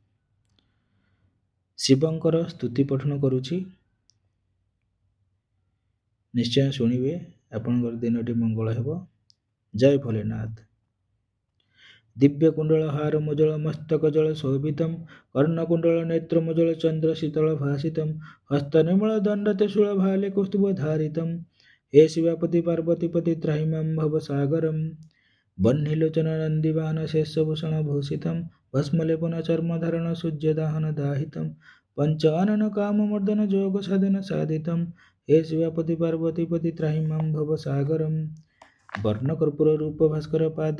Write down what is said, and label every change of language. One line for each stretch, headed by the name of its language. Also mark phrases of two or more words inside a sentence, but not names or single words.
Odia: ଶିବଙ୍କର ସ୍ତୁତି ପଠନ କରୁଛି, ନିଶ୍ଚୟ ଶୁଣିବେ, ଆପଣଙ୍କର ଦିନଟି ମଙ୍ଗଳ ହେବ। ଜୟ ଭୋଲେନାଥ।
Sanskrit: ଦିବ୍ୟ କୁଣ୍ଡଳ ହାର ମୁଜଳ ମସ୍ତକ ଜଳ ଶୋଭିତମ୍, କର୍ଣ୍ଣକୁଣ୍ଡଳ ନେତ୍ର ମୁଜଳ ଚନ୍ଦ୍ର ଶୀତଳ ଭାସିତମ୍, ହସ୍ତ ନିର୍ମଳ ଦଣ୍ଡ ତ୍ରିଶୂଳ ଭାଲେ କୌସ୍ତୁଭ ଧାରିତମ୍, हे शिवापति पार्वतीपति त्राहि मां भव सागरम्, बह्निलोचन नन्दिवाहन शेषभूषण भूषितं, भस्मलेपन चर्मधारण सूर्यदाहन दाहितं, पंच अनन काममर्दन जोग साधन साधितं, हे शिवापति पार्वतीपति त्राहि मां भव सागरम्, वर्णकर्पूर रूप भास्कर पादे